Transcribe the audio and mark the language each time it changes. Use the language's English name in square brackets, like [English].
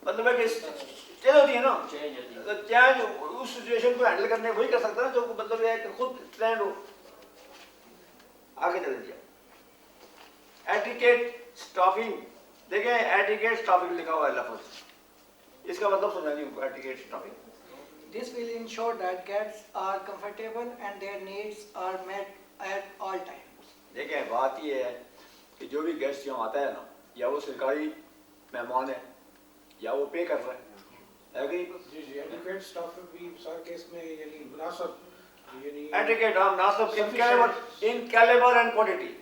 [Urdu] مطلب ہے کہ چینج ہوتی ہے نا. چینج اس سچویشن کو ہینڈل کرنے وہی کر سکتا ہے نا جو مطلب یہ ہے کہ خود ٹرینڈ ہو. آگے چل دیا ایٹیکیٹ اسٹافنگ. دیکھیں ایٹیکیٹ اسٹافنگ لکھا ہوا ہے لفظ، اس کا مطلب سمجھا نہیں etiquette staffing. [English] This will ensure that guests are comfortable and their needs are met at all times. [Urdu] دیکھیں بات یہ ہے کہ جو بھی گیسٹ یہاں آتا ہے نا، یا وہ سرکاری مہمان ہے یا وہ پے کر رہا ہے کہ جی جی ایڈوکیٹ اسٹاف بھی سر کیس میں یعنی مناسب یعنی ایٹیکیٹ ہاں مناسب [English] In calibre and quantity.